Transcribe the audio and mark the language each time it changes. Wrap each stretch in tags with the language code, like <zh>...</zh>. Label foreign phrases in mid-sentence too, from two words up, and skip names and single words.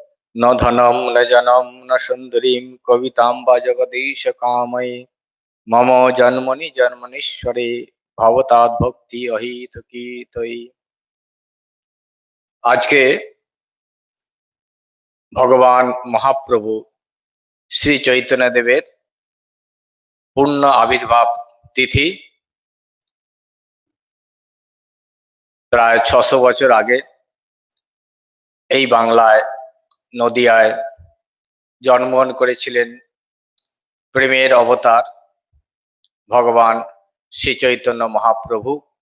<sa>न धनं न जनं न सुन्दरीं कवितां वा जगदीश कामये मम जन्मनि जन्मनीश्वरे भवताद्भक्ति अहेतुकी त्वयि।</sa> <bn>আজকে ভগবান মহাপ্রভু শ্রী চৈতন্য দেবের পূর্ণ আবির্ভাব তিথি। প্রায় ৬০০ বছর আগে এই বাংলায় নদিয়ায় জন্মগ্রহণ করেছিলেন প্রেমের অবতার ভগবান শ্রী চৈতন্য মহাপ্রভু।</bn>